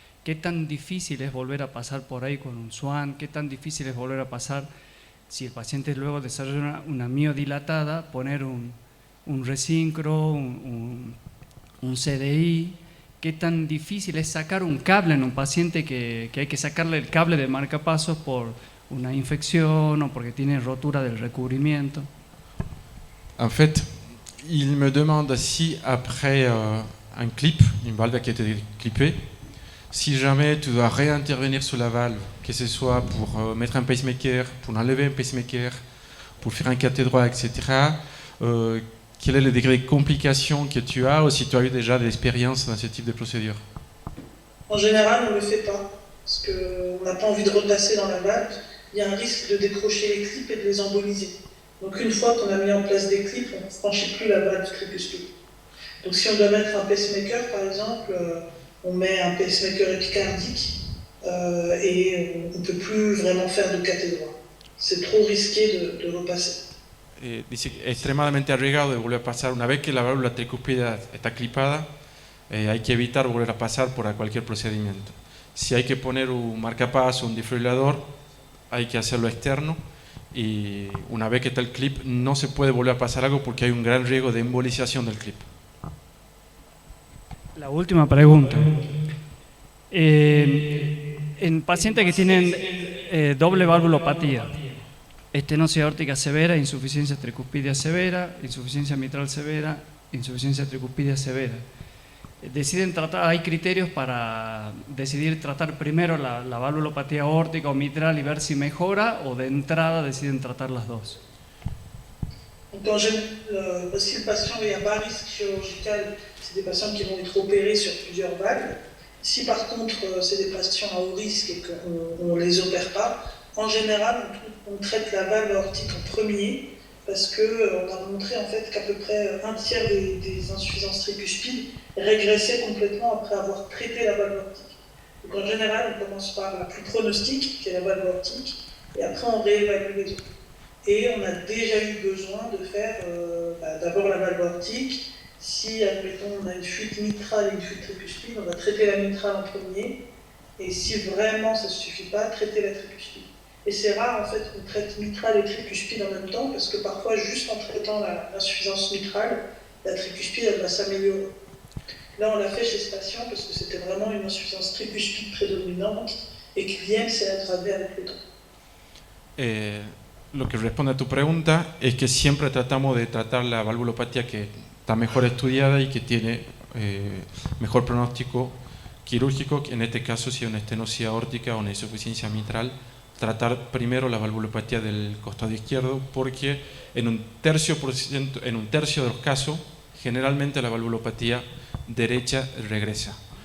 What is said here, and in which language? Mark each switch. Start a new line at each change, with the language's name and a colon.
Spanish: ¿Qué tan difícil es volver a pasar por ahí con un SWAN? ¿Qué tan difícil es volver a pasar, si el paciente luego desarrolla una miodilatada, poner un resincro, un CDI? ¿Qué tan difícil es sacar un cable en un paciente que hay que sacarle el cable de marcapasos por una infección o porque tiene rotura del recubrimiento?
French: En fait, il me demande si après un clip, une valve qui a été clippée, si jamais tu dois réintervenir sur la valve, que ce soit pour mettre un pacemaker, pour enlever un pacemaker, pour faire un cathé droit, etc., quel est le degré de complication que tu as ou si tu as eu déjà de l'expérience dans ce type de procédure? En général, on ne le fait pas, parce qu'on n'a pas envie de repasser dans la valve. Il y a un risque de décrocher les clips et de les emboliser. Donc une fois qu'on a mis en place des clips, on ne franchit plus la valve tricuspide. Donc si on doit mettre un pacemaker, par exemple, on met un pacemaker épicardique et on ne peut plus vraiment faire de cathé droit. C'est trop risqué de repasser.
Spanish: Dice que es extremadamente arriesgado de volver a pasar. Una vez que la válvula tricuspide está clipada, hay que evitar volver a pasar por cualquier procedimiento. Si hay que poner un marcapaso, un desfibrilador, hay que hacerlo externo, y una vez que está el clip no se puede volver a pasar algo porque hay un gran riesgo de embolización del clip. La última pregunta. En pacientes que tienen doble valvulopatía, estenosis aórtica severa, insuficiencia tricuspidia severa, insuficiencia mitral severa, insuficiencia tricuspidia severa, deciden tratar, hay criterios para decidir tratar primero la valvulopatía aórtica o mitral y ver si mejora, o de entrada deciden tratar las dos?
French: Donc, si le patient est à bas risque chirurgical, c'est des patients qui vont être opérés sur plusieurs valves. Si par contre c'est des patients à haut risque et qu'on ne les opère pas, en général on traite la valve aortique en premier, parce qu'on a montré en fait qu'à peu près un tiers des insuffisances tricuspides régressaient complètement après avoir traité la valve aortique. Donc en général, on commence par la plus pronostique, qui est la valve aortique, et après on réévalue les autres. Et on a déjà eu besoin de faire d'abord la valve aortique. Si, admettons, on a une fuite mitrale et une fuite tricuspide, on va traiter la mitrale en premier, et si vraiment ça ne suffit pas, traiter la tricuspide. Et c'est rare en fait qu'on traite mitrale et tricuspide en même temps, parce que parfois, juste en traitant l'insuffisance mitrale, la tricuspide elle va s'améliorer. Là, on l'a fait chez ce patient parce que c'était vraiment une insuffisance tricuspide prédominante et qui vient s'est aggravée avec le temps.
Spanish: Lo que responde a tu pregunta es que siempre tratamos de tratar la valvulopatía que está mejor estudiada y que tiene mejor pronóstico quirúrgico, que en este caso si es una estenosis aórtica o una insuficiencia mitral, tratar primero la valvulopatía del costado izquierdo, porque en un tercio de los casos generalmente la valvulopatía derecha regresa.